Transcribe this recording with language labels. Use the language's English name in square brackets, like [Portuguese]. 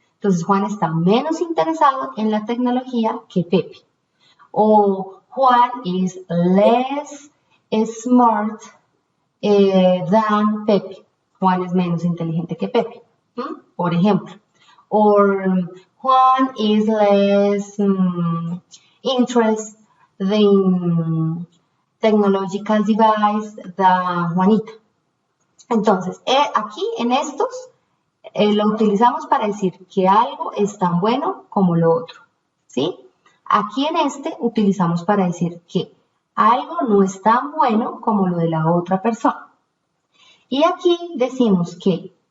[Spanish] Entonces, Juan está menos interesado en la tecnología que Pepe. [English] O Juan is less smart than Pepe. [Spanish] Juan es menos inteligente que Pepe, por ejemplo. [English] O Juan is less interested in technological device than Juanita. [Spanish] Entonces, aquí en estos lo utilizamos para decir que algo es tan bueno como lo otro, ¿sí? Aquí en este utilizamos para decir que algo no es tan bueno como lo de la otra persona. Y aquí decimos que